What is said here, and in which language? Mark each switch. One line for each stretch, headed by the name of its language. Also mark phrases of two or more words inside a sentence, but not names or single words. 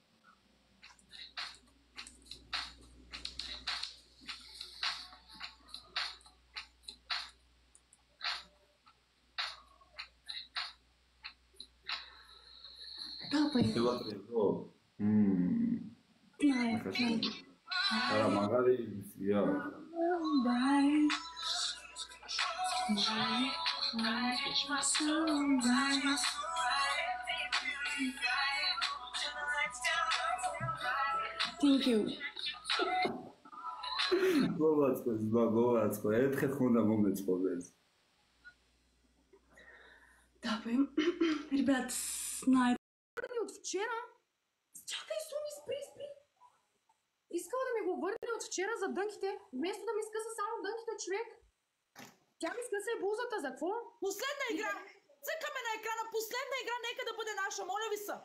English: Filotrevo. Para magari ya. Thank you.
Russian: Богатство. Это как он на момент сподобился. Да, ребят, знаете.
Bulgarian: От вчера. Чакай, Суми, спри. Искала да ми го върне от вчера за дънките, вместо да ми скъса само дънките, човек. Тя ми скъса и блузата, за какво? Последна игра! Цъкаме на екрана, последна игра, нека да бъде наша, моля ви се!